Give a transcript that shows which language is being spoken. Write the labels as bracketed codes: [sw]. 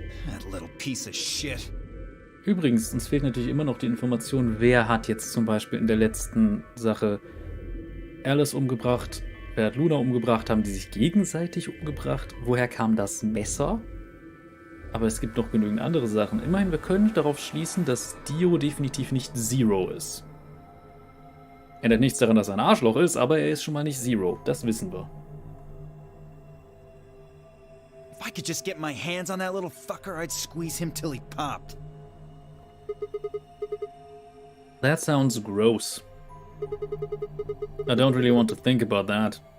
[en] That little piece of shit. [de] Übrigens, uns fehlt natürlich immer noch die Information, wer hat jetzt zum Beispiel in der letzten Sache Alice umgebracht, wer hat Luna umgebracht, haben die sich gegenseitig umgebracht, woher kam das Messer? Aber es gibt noch genügend andere Sachen. Immerhin, wir können darauf schließen, dass Dio definitiv nicht Zero ist. Ändert nichts daran, dass er ein Arschloch ist, aber er ist schon mal nicht Zero. Das wissen wir. [en] If I could just get my hands on that little fucker, I'd squeeze him till he popped. That sounds gross. I don't really want to think about that.